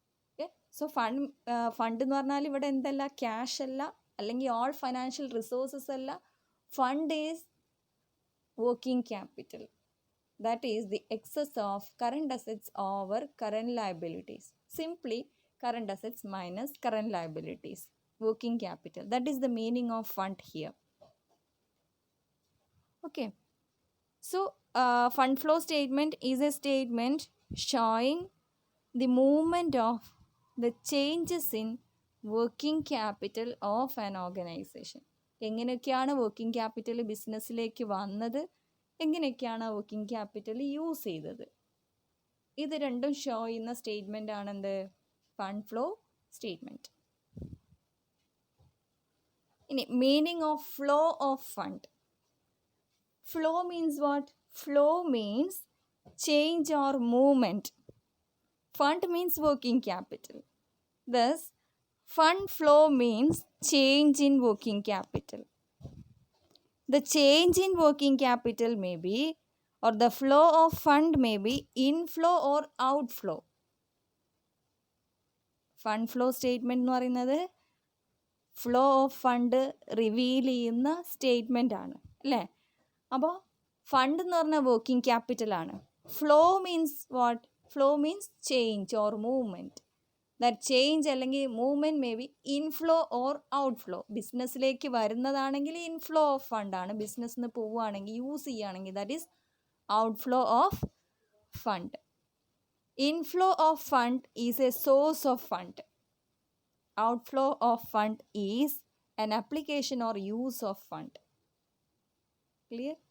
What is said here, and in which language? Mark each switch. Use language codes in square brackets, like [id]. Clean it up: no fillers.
[ml] Okay, so fund എന്ന് പറഞ്ഞാൽ ഇവിടെ എന്തല്ല, ക്യാഷ് അല്ല, അല്ലെങ്കിൽ ഓൾ ഫൈനാൻഷ്യൽ റിസോഴ്സസ് അല്ല. [en] Fund is working capital, that is the excess of current assets over current liabilities. Simply current assets minus current liabilities, working capital. That is the meaning of fund here. Okay, so fund flow statement is a statement showing the movement of the changes in working capital of an organization. [ml] എങ്ങനെയൊക്കെയാണ് working capital ബിസിനസ്സിലേക്ക് വന്നത്, എങ്ങനെയൊക്കെയാണ് working capital use ചെയ്തത്, ഇത് രണ്ടും show ചെയ്യുന്ന statement ആണെന്ത്, fund flow statement. [en] Meaning of flow of fund. Flow means what? Flow means change or movement. Fund means working capital. Thus, fund flow means change in working capital. The change in working capital may be, or the flow of fund may be inflow or outflow. [ml] Fund flow statement എന്ന് പറയുന്നത് flow of fund reveal ചെയ്യുന്ന statement ആണ് അല്ലേ. അപ്പോൾ fund എന്ന് പറഞ്ഞാൽ working ക്യാപിറ്റലാണ്. [en] Flow means what? Flow means change or movement. That change അല്ലെങ്കിൽ movement may be inflow or outflow. [ml] ബിസിനസ്സിലേക്ക് വരുന്നതാണെങ്കിൽ ഇൻഫ്ലോ ഓഫ് ഫണ്ടാണ്, ബിസിനസ്സിൽ നിന്ന് പോവുകയാണെങ്കിൽ യൂസ് ചെയ്യുകയാണെങ്കിൽ [en] That is outflow of fund. Inflow of fund is a source of fund. Outflow of fund is an application or use of fund. Clear?